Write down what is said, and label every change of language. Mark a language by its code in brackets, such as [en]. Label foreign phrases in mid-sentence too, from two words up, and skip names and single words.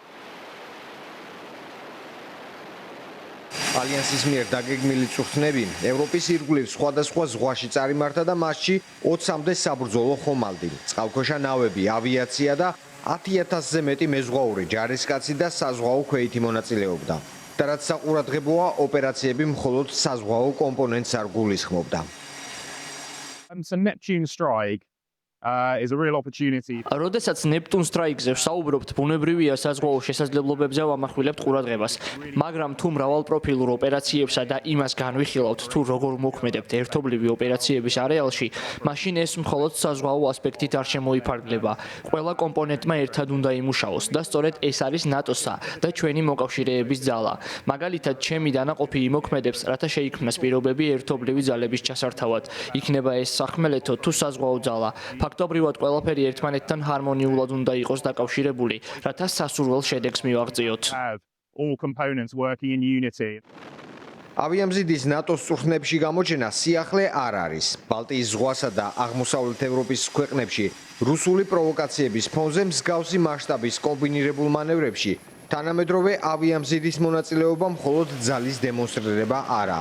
[ka] ალიანსის მიერ დაგეგმილი წვრთნები ევროპის ირგვლივ სხვადასხვა ზღვაში წარიმართა და მასში 20-მდე საბრძოლო ხომალდი, წყალქვეშა ნავები, ავიაცია და 10,000-ზე მეტი მეზღვაური, ჯარისკაცი და საზღვაო ქვეითი მონაწილეობდა. და რაც საყურადღებოა, ოპერაციები მხოლოდ საზღვაო კომპონენტს არ გულისხმობდა. [en] So Neptune strike is a real opportunity. [ka] როდესაც ნეპტუნ სტრაიკზე ვსაუბრობთ, ბუნებრივია საზღვაო შესაძლებლობებზე ვამახვილებთ ყურადღებას, მაგრამ თუ მრავალპროფილურ ოპერაციებსა და იმას განვიხილავთ, თუ როგორ მოქმედებთ ერთობლივი ოპერაციების არეალში, მაშინ ეს მხოლოდ საზღვაო ასპექტით არ შემოიფარგლება. ყველა კომპონენტმა ერთად უნდა იმუშაოს და სწორედ ეს არის ნატოსა და ჩვენი მოკავშირეების ძალა. მაგალითად, ჩემი დანაყოფი იმოქმედებს, რათა შეიქმნას პირობები ერთობლივი ძალების ჩასართავად. იქნება ეს სახმელეთო თუ საზღვაო ძალა. ფაქტობრივად ყველაფერი ერთმანეთთან ჰარმონიულად უნდა იყოს დაკავშირებული, რათა სასურველ შედეგს მივაღწიოთ. [en] All components working in unity. [ka] ავიამზიდის ნატოს წვრთნებში გამოჩენა სიახლე არ არის. ბალტიის ზღვასა და აღმოსავლეთ ევროპის ქვეყნებში რუსული პროვოკაციების ფონზე მსგავსი მასშტაბის კომბინირებულ მანევრებში თანამედროვე ავიამზიდის მონაწილეობა მხოლოდ ძალის დემონსტრირება არაა.